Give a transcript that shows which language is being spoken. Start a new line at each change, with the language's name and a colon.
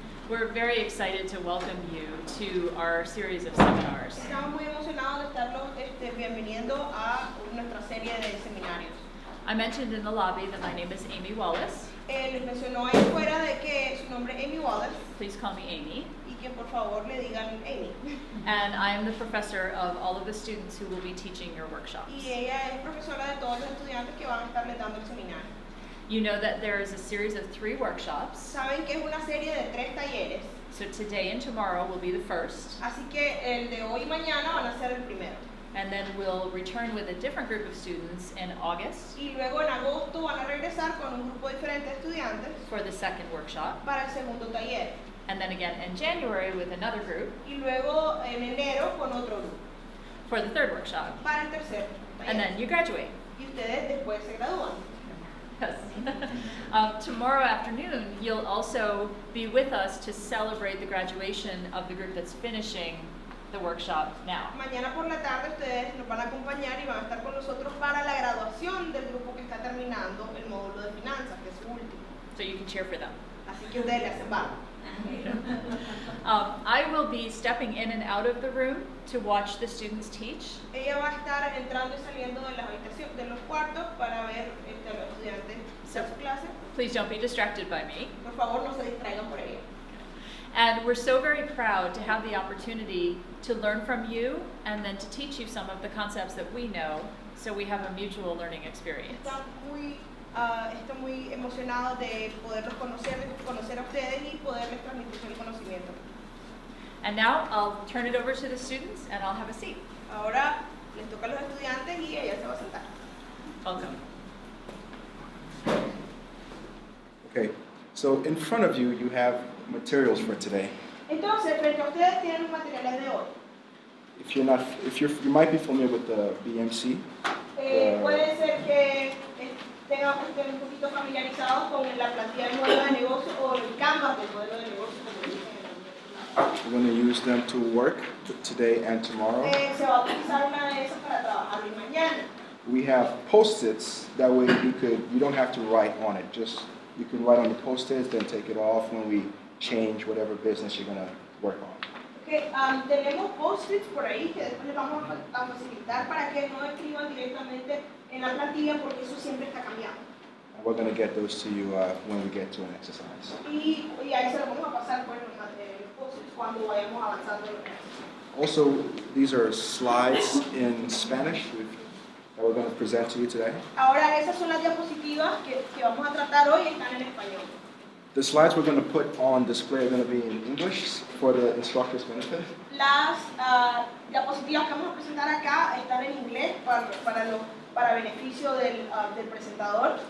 English: We're very excited to welcome you to our series of seminars.
Spanish: Estamos muy emocionados de estarlos bienveniendo a nuestra serie de seminarios.
English: I mentioned in the lobby that my name is Amy Wallace.
Spanish: Les mencionó ahí fuera de que su nombre es Amy Wallace.
English: Please call me Amy.
Spanish: Y que por favor le digan Amy.
English: And I am the professor of all of the students who will be teaching your workshops.
Spanish: Y ella es profesora de todos los estudiantes que van a estarles dando el seminario.
English: You know that there is a series of 3 workshops.
Spanish: Saben que es una serie de 3 talleres.
English: So today and tomorrow will be the first.
Spanish: Así que el de hoy y mañana van a ser el primero.
English: And then we'll return with a different group of students in August
Spanish: Y luego en agosto van a regresar con un grupo diferente de estudiantes
English: for the second workshop.
Spanish: para el segundo taller.
English: And then again in January with another group
Spanish: Y luego en enero con otro grupo
English: for the third workshop.
Spanish: para el tercer taller.
English: And then you graduate.
Spanish: Y ustedes después se gradúan.
English: Yes. Tomorrow afternoon, you'll also be with us to celebrate the graduation of the group that's finishing the workshop now.
Spanish: Mañana por la tarde ustedes nos van a acompañar y van a estar con nosotros para la graduación del grupo que está terminando el módulo de finanzas, que es su último.
English: So you can cheer for them.
Spanish: Así que ustedes le hacen barra.
English: I will be stepping in and out of the room to watch the students teach.
Spanish: Ella va a estar entrando y saliendo de las habitaciones, de los cuartos para ver a los estudiantes hacer su clase.
English: Please don't be distracted by me.
Spanish: Por favor, no se distraigan por ella.
English: And we're so very proud to have the opportunity to learn from you and then to teach you some of the concepts that we know, so we have a mutual learning experience.
Spanish: Estoy muy emocionado de poderlos conocer a ustedes y poderles transmitir el conocimiento.
English: And now I'll turn it over to the students and I'll have a seat.
Spanish: Ahora les toca a los estudiantes y ella se va a sentar.
English: Welcome. Okay, so in front of you, you have materials for today.
Spanish: Entonces, frente a ustedes tienen los materiales de hoy.
English: You might be familiar with the BMC.
Spanish: Puede ser que estén un poquito familiarizados con la plantilla del modelo de negocio o el canvas del modelo de negocio, como dicen en la universidad.
English: We're going to use them to work today and tomorrow.
Spanish: Se va a utilizar una de esas para trabajar hoy y mañana.
English: We have Post-its. That way you don't have to write on it. Just you can write on the Post-its, then take it off when we change whatever business you're going to work on.
Spanish: Okay, tenemos post-its por ahí que después les vamos a facilitar para que no escriban directamente en la plantilla porque eso siempre está cambiando.
English: And we're going to get those to you when we get to an exercise.
Spanish: Y ahí se lo vamos a pasar por los post-its cuando vayamos avanzando en los ejercicios.
English: Also, these are slides in Spanish that we're going to present to you today.
Spanish: Ahora esas son las diapositivas que vamos a tratar hoy, están en español.
English: The slides we're going to put on display are going to be in English for the instructor's benefit.
Spanish: Las diapositivas que vamos a presentar acá están en inglés para beneficio del presentador.